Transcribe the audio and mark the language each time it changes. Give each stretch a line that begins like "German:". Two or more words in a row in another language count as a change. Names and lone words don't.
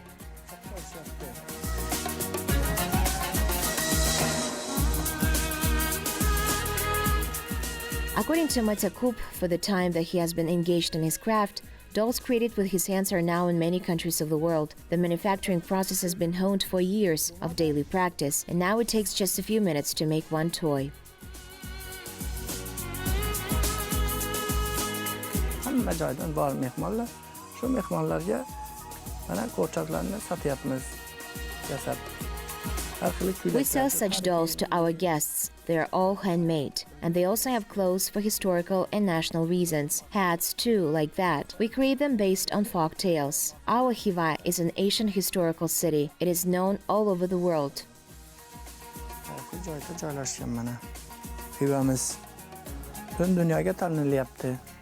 English: According to Matyakup, for the time that he has been engaged in his craft, dolls created with his hands are now in many countries of the world. The manufacturing process has been honed for years of daily practice, and now it takes just a few minutes to make one toy.
Uzbek: Hamma joydan bor mehmonlar. Shu mehmonlarga mana qo'rchoqlarni sotyapmiz. Yasab.
English: We sell such dolls to our guests. They are all handmade. And they also have clothes for historical and national reasons. Hats too, like that. We create them based on folk tales. Our Khiva is an ancient historical city. It is known all over the world.
Uzbek: Joyda joylashgan mana. Khivamiz butun dunyoga tanilyapti.